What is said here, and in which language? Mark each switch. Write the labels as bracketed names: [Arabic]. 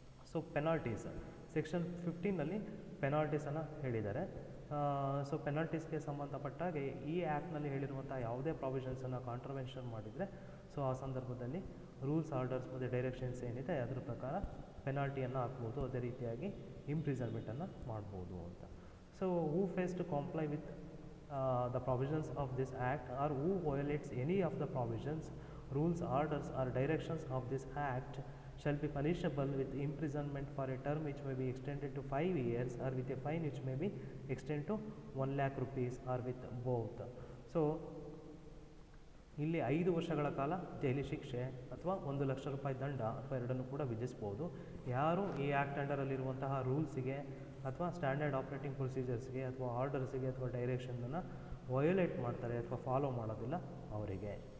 [Kannada] So penalties section 15ನಲ್ಲಿ ಪೆನಾಲ್ಟೀಸನ್ನು ಹೇಳಿದ್ದಾರೆ. So ಪೆನಾಲ್ಟೀಸ್ಗೆ ಸಂಬಂಧಪಟ್ಟಾಗೆ ಈ ಆ್ಯಕ್ಟ್ನಲ್ಲಿ ಹೇಳಿರುವಂಥ ಯಾವುದೇ ಪ್ರಾವಿಷನ್ಸನ್ನು ಕಾಂಟ್ರವೆನ್ಷನ್ ಮಾಡಿದರೆ, ಸೊ ಆ ಸಂದರ್ಭದಲ್ಲಿ ರೂಲ್ಸ್, ಆರ್ಡರ್ಸ್ ಮತ್ತು ಡೈರೆಕ್ಷನ್ಸ್ ಏನಿದೆ ಅದ್ರ ಪ್ರಕಾರ ಪೆನಾಲ್ಟಿಯನ್ನು ಹಾಕ್ಬೋದು, ಅದೇ ರೀತಿಯಾಗಿ ಇಂಪ್ರಿಸನ್ಮೆಂಟನ್ನು ಮಾಡ್ಬೋದು ಅಂತ. [English] So who fails to comply with the provisions of this act or who violates any of the provisions, rules, orders or directions of this act shall be punishable with imprisonment for a term which may be extended to 5 years or with a fine which may be extended to 1 lakh rupees or with both. [Kannada] So ಇಲ್ಲಿ 5 ವರ್ಷಗಳ ಕಾಲ ಜೈಲು ಶಿಕ್ಷೆ ಅಥವಾ 1 ಲಕ್ಷ ರೂಪಾಯಿ ದಂಡ ಅಥವಾ ಎರಡನ್ನೂ ಕೂಡ ವಿಧಿಸ್ಬೋದು. ಯಾರು ಈ ಆ್ಯಕ್ಟ್ ಅಂಡರಲ್ಲಿರುವಂತಹ ರೂಲ್ಸಿಗೆ ಅಥವಾ ಸ್ಟ್ಯಾಂಡರ್ಡ್ ಆಪ್ರೇಟಿಂಗ್ ಪ್ರೊಸೀಜರ್ಸ್ಗೆ ಅಥವಾ ಆರ್ಡರ್ಸಿಗೆ ಅಥವಾ ಡೈರೆಕ್ಷನನ್ನು ವಯೋಲೇಟ್ ಮಾಡ್ತಾರೆ ಅಥವಾ ಫಾಲೋ ಮಾಡೋದಿಲ್ಲ ಅವರಿಗೆ.